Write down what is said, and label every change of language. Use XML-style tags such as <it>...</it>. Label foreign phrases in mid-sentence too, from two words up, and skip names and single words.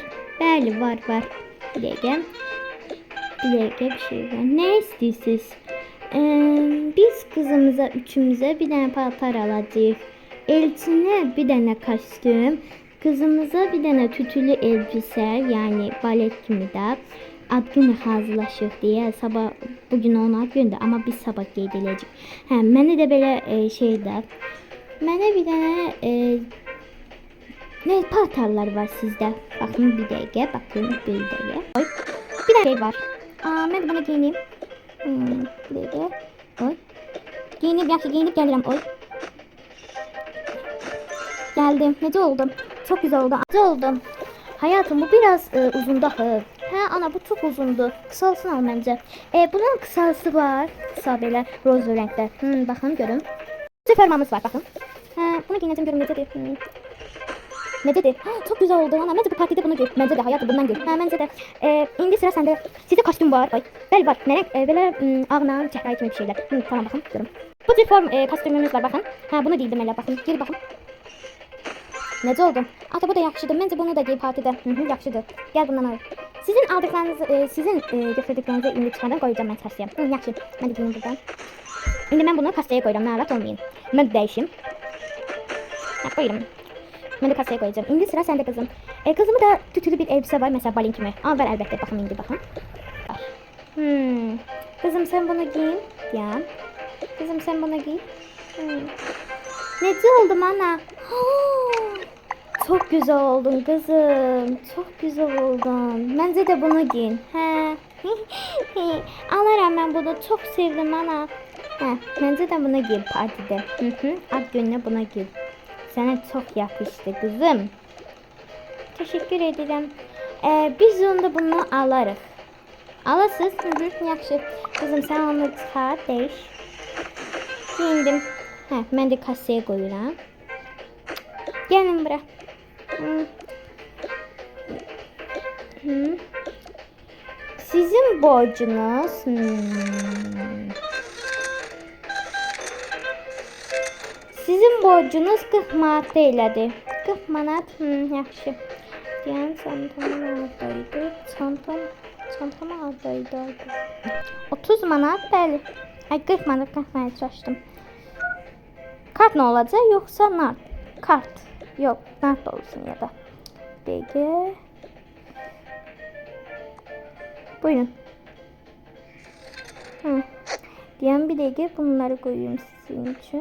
<az>Bəli, var. Bir dəqiqə bir şey var.</az> <tr>Ne istiyorsunuz?</tr> <az>Biz kızımıza üçümüze bir tane paltar alacağız.</az> <tr>Elçine bir tane kostüm. Kızımıza bir tane tütülü elbise, yani balet kimi də.</tr> <az>Ad günü hazırlaşıq deyə. Sabah, bugün onun ad gündür, amma biz sabah qeyd edəcəyik. Mənə də belə şeydə. Mənə bir dənə ne paltarlar var sizdə? Baxın bir dəqiqə, Oy, bir dənə şey var. Mən bunu giyineyim. Bir dəqiqə. Oy. Yaxşı giyinib gəlirəm. Oy. Geldim. Necə oldum?</az> <tr>Çok güzel oldu. Hayatım, bu biraz uzun daha. Ana, bu çok uzundu. Kısalsın al bence. Bunun kısası var. Kısa belə roz renkler. Bakın görün. Fermamız var bakın. Bunu giyineceğim, görün necədir. Necədir? Çok güzel oldu ana. Bence bu partide bunu giy. Bence de hayatım bundan giy. Bence de. İndi sıra sende. Sizde kostüm var. Ay.</tr> <az>Bəli var.</az> <tr>Ne renk?</tr> <az>Belə ağla, çəhrayı kimi bir şeyler.</az> <tr>Tamam bakın görün. Bu tür form kostümümüz var bakın. Bunu giydim elə bakın. Gir bakın.</tr> <az>Necə oldu? Ata, bu da yaxşıdır. Məncə bunu da giy partidə. Yaxşıdır. Gel bundan al. Sizin aldıklarınızı, sizin götürdüklərinizi indi çıxardan qoyacağım mən kasaya. Yaxşı. Mən də giyim buradan. İndi mən bunu kasaya qoyuram. Narahat olmayın. Mən dəyişim. Buyurun. Mən də kasaya qoyacağım. İndi sıra səndə kızım.</az> <tr>Kızımı da tütülü bir elbise var.</tr> <az>Mesela balin kimi. Var əlbəttə. Baxın indi baxın.</az> <tr>Var. Kızım sen bunu giyin. Ya. Kızım sen bunu giy.</tr> <az>Necə oldum</az> <tr>ana? Çok güzel oldun kızım. Çok güzel oldun. Bence de bunu giyin. Alaram, ben bunu çok sevdim ana. Bence de bunu giyin partide. Ad gününe bunu giyin. Sana çok yakıştı kızım. Teşekkür ederim. Biz onda bunu alarız.</tr> <az>Alasız. Yaxşı.</az> <tr>Kızım sen onu çıxar, değiş. Giyindim.</tr> <az>Mən də kasaya qoyuram. Gelin bura. Sizin borcunuz Sizin borcunuz 40 manat elədi. 40 manat. Yaxşı. Deyən çantam oradaydı. Çantam oradaydı. 30 manat bəli. Ay 40 manat çalışdım.</az> <tr>Kart ne olacak yoksa nart? Kart. Yok, nart olsun ya da. Peki. Buyurun. Diyen bir dakika bunları koyuyorum sizin için.</tr>